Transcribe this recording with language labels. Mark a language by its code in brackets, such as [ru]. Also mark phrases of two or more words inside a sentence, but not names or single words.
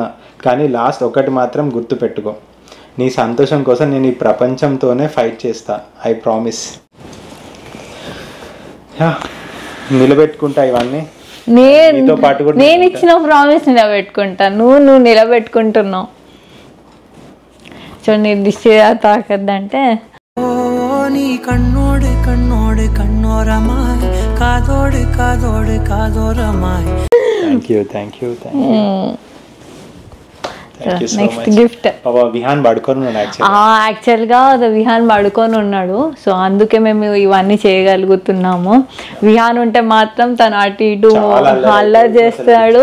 [te] కానీ లాస్ట్ ఒకటి మాత్రం గుర్తుపెట్టుకో, నీ సంతోషం కోసం నేను ఈ ప్రపంచంతోనే ఫైట్ చేస్తా. [en] I promise. [te] నిలబెట్టుకుంటా ఇవన్నీ. నేను ఇచ్చిన ప్రామిస్ నిలబెట్టుకుంటా. నువ్వు నిలబెట్టుకుంటున్నావు. చూడండి, దిష్టి తాకద్దంటే [ml] നീ കണ്ണോട് കണ്ണോട് കണ്ണോരമായി കാതോട് കാതോട് കാതോരമായി. [en] Next gift. [te] విహాన్ పడుకొని ఉన్నాడు. యాక్చువల్గా విహాన్ పడుకొని ఉన్నాడు. సో అందుకే మేము ఇవన్నీ చేయగలుగుతున్నాము. విహాన్ ఉంటే మాత్రం తను అటు ఇటు అల్లరి చేస్తాడు.